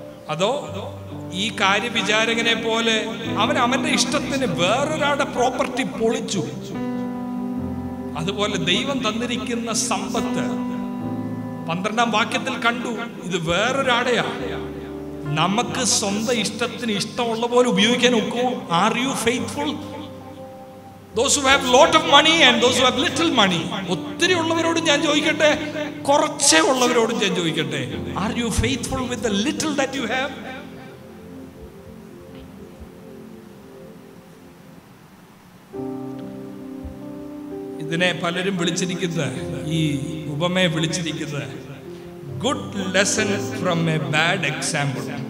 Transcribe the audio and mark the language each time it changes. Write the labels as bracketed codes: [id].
[ml] അതോ ഈ കാര്യവിചാരകനെ പോലെ അവന്റെ ഇഷ്ടത്തിന് വേറൊരാളുടെ പ്രോപ്പർട്ടി പൊളിച്ചു? അതുപോലെ ദൈവം തന്നിരിക്കുന്ന സമ്പത്ത് 12-ാം വാക്യത്തിൽ കണ്ടു, ഇത് വേറൊരാടെയാ. നമുക്ക് സ്വന്തം ഇഷ്ടത്തിന് ഇഷ്ടമുള്ള പോലെ ഉപയോഗിക്കാൻ ഒക്കുമോ? [en] Are you faithful? Those who have lot of money and those who have little money. [ml] ഒത്തിരി ഉള്ളവരോടും ഞാൻ ചോദിക്കട്ടെ, കുറച്ചേ ഉള്ളവരോടും ഞാൻ ചോദിക്കട്ടെ, [en] Are you faithful with the little that you have? [ml] ഇതിനെ പലരും വിളിച്ചിരിക്കുന്നത്, ഈ ഉപമയെ വിളിച്ചിരിക്കുന്നത് [en] Good lesson from a bad example.